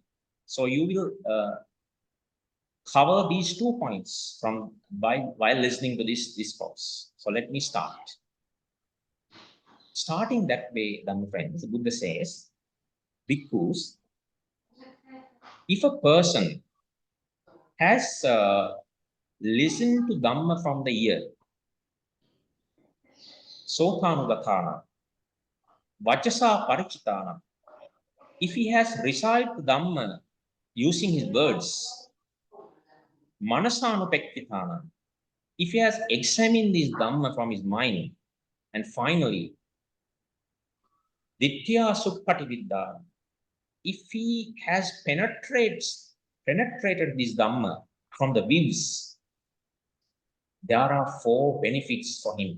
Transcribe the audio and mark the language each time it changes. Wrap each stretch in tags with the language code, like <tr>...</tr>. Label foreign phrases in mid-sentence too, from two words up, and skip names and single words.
<en>So you will cover these 2 points while listening to this discourse. So let me start. Starting that way, Dhamma friends, the Buddha says, bhikkhus, if a person has listened to Dhamma from the ear,</en> <pi>sotanugatana, vachasa parichitana,</pi> <en>if he has recited Dhamma using his words, manasanupekkitana, if he has examined this Dhamma from his mind, and finally,</en> <pi>ditthiya suppatividdhana,</pi> <en>if he has penetrated this Dhamma from the views, there are 4 benefits for him.</en>